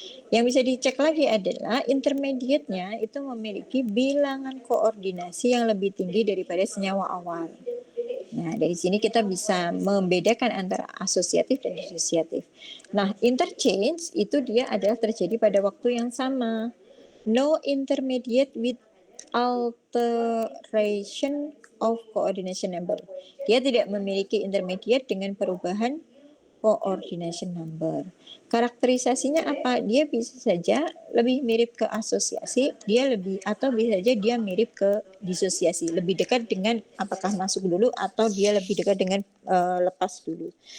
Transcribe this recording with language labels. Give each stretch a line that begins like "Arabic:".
Indonesian: Yang bisa dicek lagi adalah intermediate-nya itu memiliki bilangan koordinasi yang lebih tinggi daripada senyawa awal. Nah, dari sini kita bisa membedakan antara asosiatif dan disosiatif. Nah, interchange itu dia adalah terjadi pada waktu yang sama.
English: No intermediate with alteration of coordination number.
Indonesian: Dia tidak memiliki intermediate dengan perubahan coordination number. Karakterisasinya apa? Dia bisa saja lebih mirip ke asosiasi, atau bisa saja dia mirip ke disosiasi, lebih dekat dengan apakah masuk dulu atau dia lebih dekat dengan lepas dulu.